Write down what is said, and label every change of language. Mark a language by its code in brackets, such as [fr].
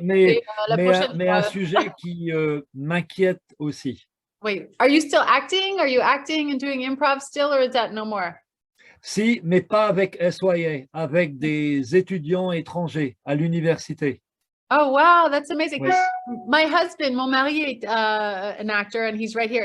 [fr] Mais un sujet qui m'inquiète aussi. [en] Wait, are you still acting? Are you acting and doing improv still, or is that no more? [fr] Si, mais pas avec SYA, avec des étudiants étrangers à l'université. [en] Oh, wow, that's amazing. [fr] Oui. [en] My husband, [fr] mon mari est [en] an actor, and he's right here.